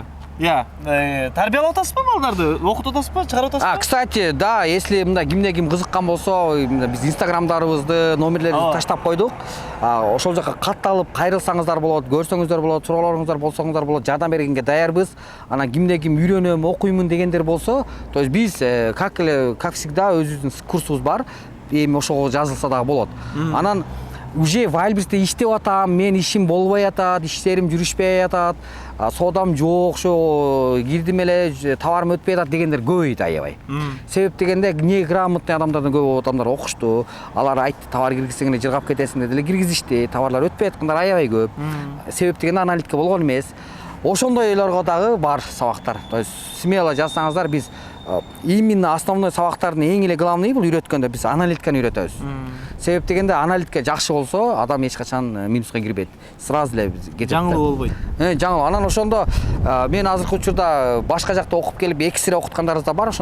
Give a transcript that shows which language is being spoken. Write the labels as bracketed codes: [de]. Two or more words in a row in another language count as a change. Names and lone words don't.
[ky] Тарбиялап атасызбы балдарды? Окутуп атасызбы, чыгарып атасызбы? [ru] Кстати, да, если [ky] мында кимде ким кызыккан болсо, биз инстаграмдарыбызды, номерлерибизди таштап койдук. Ошол жака катталып кайрылсаңыздар болот, көрсөңүздөр болот, суроолоруңуздар болсоңуздар болот, жардам бергенге даярбыз. Анан кимде ким үйрөнөм, окуймун дегендер болсо, то есть биз [ru] как всегда [ky] өзүбүздүн курсубуз бар. эми ошого жазылса дагы болот. Анан уже Wildberries'te иштеп атам, мен ишим болбой атат, иштерим жүрүшпөй атат, соодам жок, ошо кирдим эле, товарым өтпөй атат дегендер көбөйдү аябай. Себеп дегенде неграмотный адамдардан көп адамдар окушту, алар айтты товар киргизсең эле жыргап кетесиң деди эле, киргизишти, товарлар өтпөй аткандар аябай көп. Себеп дегенде аналитика болгон эмес. Ошондойлорго дагы бар сабактар. [ru] То есть смело [ky] жазсаңыздар, биз [ru] именно основной [ky] сабактардын эң эле главный бул үйрөткөндө биз аналитиканы үйрөтөбүз. Себеп дегенде аналитика жакшы болсо, адам эч качан минуска кирбейт. Сразу эле кетет. Жаңылуу болбойт. Жаңылуу. Анан ошондо мен азыркы учурда башка жакта окуп келип 2 сире окуткандарыбыз да бар.